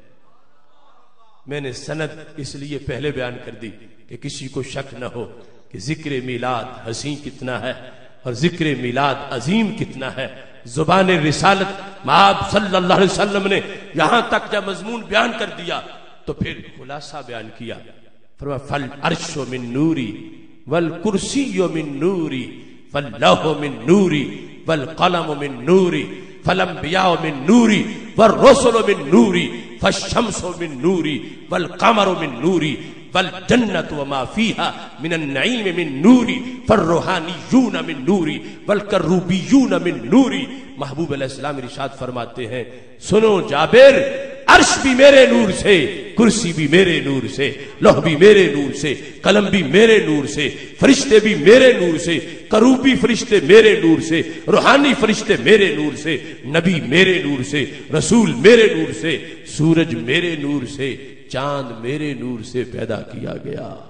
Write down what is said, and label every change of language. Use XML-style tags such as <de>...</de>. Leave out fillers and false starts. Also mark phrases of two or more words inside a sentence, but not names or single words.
<ur>میں نے سند اس لیے پہلے بیان کر دی کہ کسی کو شک نہ ہو کہ ذکر میلاد حسین کتنا ہے اور ذکر میلاد عظیم کتنا ہے. زبان رسالت آپ</ur> <ar>صلی اللہ علیہ وسلم</ar> <ur>نے یہاں تک جب مضمون بیان کر دیا تو پھر خلاصہ بیان کیا.</ur> <ar>فرمایا فالعرش من نوری والکرسی من نوری فاللوح من نوری والقلم من نوری فالانبیاء من نوری والرسل من نوری فالشمس من نوری والقمر من نوری والجنت وما فيها من النعيم من نوری فالروحانیون من نوری والکروبیون من نوری.</ar> <ur>محبوب علیہ السلام ارشاد فرماتے ہیں سنو جابر، عرش بھی میرے نور سے، کرسی بھی میرے نور سے، لوح بھی میرے نور سے، قلم بھی میرے نور سے، فرشتے بھی میرے نور سے، کروبی فرشتے میرے نور سے، روحانی فرشتے میرے نور سے، نبی میرے نور سے، رسول میرے نور سے، سورج میرے نور سے، چاند میرے نور سے پیدا کیا گیا.</ur>